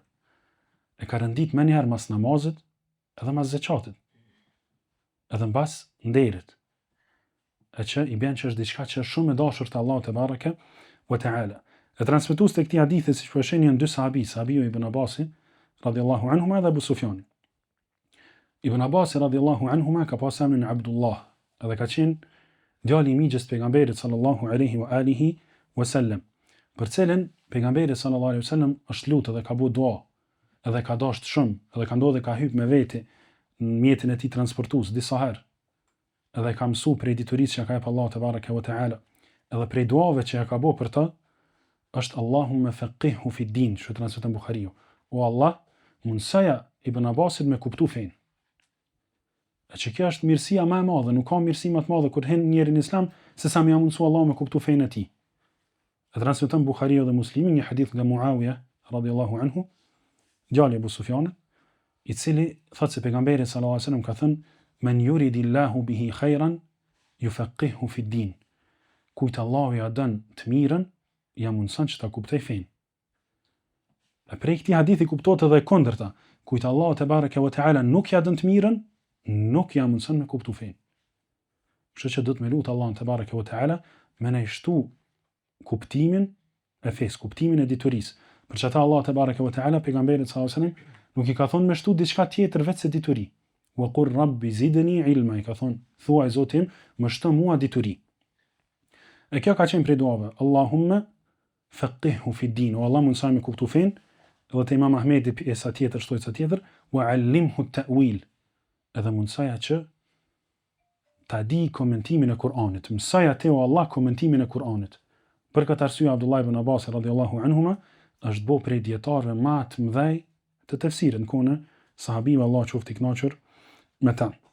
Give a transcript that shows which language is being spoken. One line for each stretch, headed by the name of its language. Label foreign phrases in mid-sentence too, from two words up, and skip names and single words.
Albanian: E ka rëndit më njëherë mas namazit edhe mas zekatit, edhe mbas nderit, e që i bën që është diçka që është shumë e dashur te Allahu
Arabic: تبارك وتعالى.
Albanian: E transmetues te këtij hadithi, siç po e shihni, janë dy sahabi, Sahabiu ibn Abbasi
Arabic: رضي الله عنهما
Albanian: dhe Abu Sufjani. Ibn Abbasi
Arabic: رضي الله عنهما
Albanian: ka pas emrin Abdullah, edhe ka qenë djali i migjes pejgamberit
Arabic: صلى الله عليه وآله وسلم,
Albanian: për cilën pejgamberi
Arabic: صلى الله عليه وسلم
Albanian: është lutur dhe ka bëu dua, edhe ka dashur shumë, edhe ka ndodhur ka hyp me veti në mjetin e tij transportues disa herë, edhe ka mësuar prej diturisë që ka jep Allahu
Arabic: تبارك وتعالى,
Albanian: edhe prej duave që ja ka bëu për të është
Arabic: اللهم فقهه في الدين,
Albanian: që transmeton Buhariu. O Allah, mundsoja Ibn Abbasit me kuptu fen. E që kjo është mirësia më e madhe, nuk ka mirësi më të madhe kur hen njëri në Islam se sa më ia mundsu Allahu me kuptu fen e tij. E transmeton Buhariu dhe Muslimi një hadith nga Muawiya
Arabic: رضي الله عنه,
Albanian: djali i Abu Sufjanit, i cili thotë se pejgamberi
Arabic: صلى الله عليه وسلم
Albanian: ka thënë:
Arabic: "من يرد الله به خيرا يفقهه في الدين."
Albanian: Kujt Allahu ja don të mirën, ja mundson që ta kuptoj fen. E prej këtij hadithi kuptohet edhe e kundërta. Kujt Allahu
Arabic: تبارك وتعالى
Albanian: nuk ja don të mirën, nuk ja mundson me kuptu fen. Kështu që do të me lut Allahun
Arabic: تبارك وتعالى
Albanian: me na shtu kuptimin e fes, kuptimin e diturisë. Për çata Allah
Arabic: تبارك وتعالى
Albanian: pejgamberit
Arabic: صلى الله عليه وسلم
Albanian: nuk i ka thonë me shtu diçka tjetër veç se dituri.
Arabic: وقل رب زدني علما,
Albanian: i ka thonë, thuaj Zotim, më shto mua dituri. E kjo ka qenë prej duave:
Arabic: اللهم فقهه في الدين,
Albanian: o Allah mundsoj me kuptu fen. Edhe te Imam Ahmedi pjesa tjetër shtojë sa tjetër:
Arabic: وعلمه التأويل,
Albanian: edhe mundsoja që ta di komentimin e Kur'anit. Mësoj atë o Allah komentimin e Kur'anit. Për këtë arsye Abdullah ibn Abbas
Arabic: رضي الله عنهما
Albanian: është bo prej dietarëve më të mëdhej të tefsirit në kohën e sahabive, Allah qoftë i kënaqur me ta.